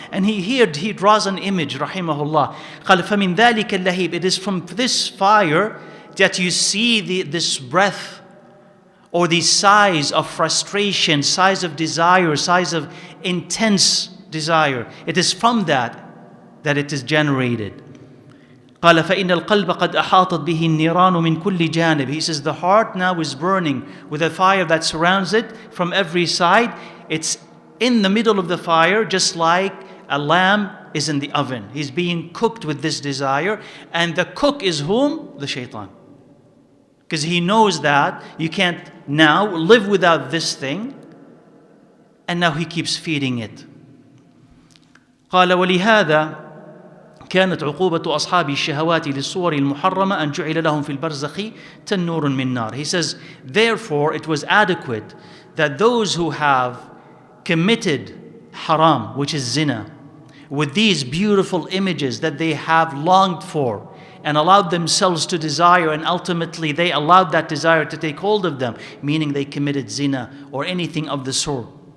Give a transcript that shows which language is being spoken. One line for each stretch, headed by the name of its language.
English: And he draws an image, rahimahullah.
Arabic: قال فَمِنْ ذَلِكَ اللَّهِيبِ.
English: It is from this fire that you see this breath, or the size of frustration, size of desire, size of intense desire. It is from that it is generated.
Arabic: قال فإن القلب قد أحاطت به النيران من كل جانب.
English: He says the heart now is burning with a fire that surrounds it from every side. It's in the middle of the fire, just like a lamb is in the oven. He's being cooked with this desire, and the cook is whom? The shaitan. Because he knows that you can't now live without this thing, and now he keeps feeding it.
Arabic: قال ولهذا كانت عقوبة أصحاب الشهوات للصور المحرمة أن جعل لهم في البرزخ تنور من نار.
English: He says, therefore it was adequate that those who have committed haram, which is zina, with these beautiful images that they have longed for and allowed themselves to desire, and ultimately they allowed that desire to take hold of them, meaning they committed zina or anything of the sort.